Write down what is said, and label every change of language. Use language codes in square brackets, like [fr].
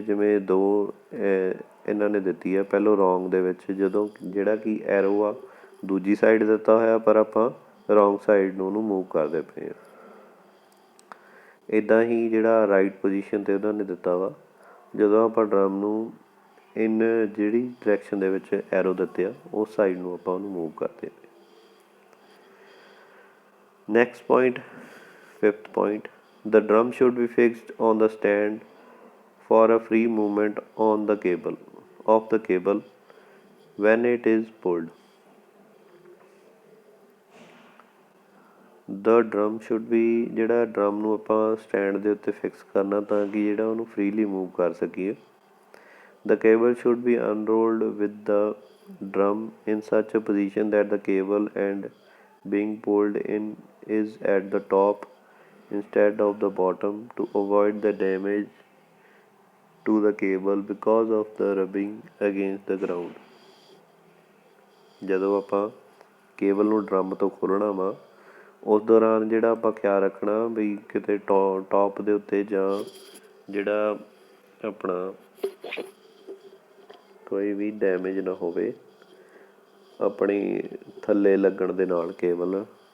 [pa] ਜਿਵੇਂ 2 ਇਹਨਾਂ ਨੇ ਦਿੱਤੀ ਆ ਪਹਿਲੋਂ ਰੋਂਗ ਦੇ ਵਿੱਚ, ਜਦੋਂ ਜਿਹੜਾ ਕਿ ਐਰੋ ਆ ਦੂਜੀ ਸਾਈਡ ਦਿੱਤਾ ਹੋਇਆ ਪਰ ਆਪਾਂ ਰੋਂਗ ਸਾਈਡ ਨੂੰ ਉਹਨੂੰ ਮੂਵ ਕਰਦੇ ਪਏ ਹਾਂ। ਇੱਦਾਂ ਹੀ ਜਿਹੜਾ ਰਾਈਟ ਪੋਜੀਸ਼ਨ 'ਤੇ ਉਹਨਾਂ ਨੇ ਦਿੱਤਾ ਵਾ, ਜਦੋਂ ਆਪਾਂ ਡਰਮ ਨੂੰ ਜਿਹੜੀ ਡਾਇਰੈਕਸ਼ਨ ਦੇ ਵਿੱਚ ਐਰੋ ਦਿੱਤੇ ਆ ਉਸ ਸਾਈਡ ਨੂੰ ਆਪਾਂ ਉਹਨੂੰ ਮੂਵ ਕਰਦੇ ਪਏ। [en] Next point 5th point, the drum should be fixed on the stand for a free movement on the cable when it is pulled. The drum should be, [pa] ਜਿਹੜਾ ਡਰਮ ਨੂੰ ਆਪਾਂ ਸਟੈਂਡ ਦੇ ਉੱਤੇ ਫਿਕਸ ਕਰਨਾ ਤਾਂ ਕਿ ਜਿਹੜਾ ਉਹਨੂੰ ਫਰੀਲੀ ਮੂਵ ਕਰ ਸਕੀਏ। [en] The cable should be unrolled with the drum in such a position that the cable end being pulled in is at the top instead of the bottom to avoid the damage to the cable because of the rubbing against the ground. [pa] ਜਦੋਂ ਆਪਾਂ cable ਨੂੰ drum ਤੋਂ ਖੋਲ੍ਹਣਾ ਵਾ ਉਸ ਦੌਰਾਨ ਜਿਹੜਾ ਆਪਾਂ ਖਿਆਲ ਰੱਖਣਾ ਵੀ ਕਿਤੇ ਟੋਪ ਦੇ ਉੱਤੇ ਜਾਂ ਜਿਹੜਾ ਆਪਣਾ ਕੋਈ ਵੀ ਡੈਮੇਜ ਨਾ ਹੋਵੇ ਆਪਣੀ ਥੱਲੇ ਲੱਗਣ ਦੇ ਨਾਲ ਕੇਬਲ।